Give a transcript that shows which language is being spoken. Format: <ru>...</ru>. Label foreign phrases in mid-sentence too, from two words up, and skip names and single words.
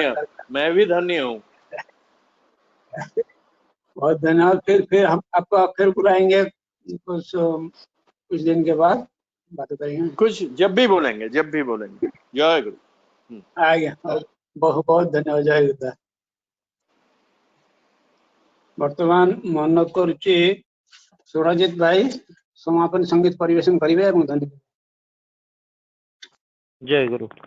<hi>मैं भी धन्य हूँ। बहुत धन्यवाद। फिर हम आपको फिर बुलाएंगे कुछ दिन के बाद बात करेंगे। कुछ जब भी बोलेंगे जय गुरु। आज्ञा, बहुत बहुत धन्यवाद। जय गुरुदेव।</hi> <or>ବର୍ତ୍ତମାନ ମନ କରୁଛି ସୁରଜିତ ଭାଇ ସମାପନ ସଙ୍ଗୀତ ପରିବେଷଣ କରିବେ ଏବଂ ଧନ୍ୟବାଦ।</or> <hi>जय गुरु।</hi>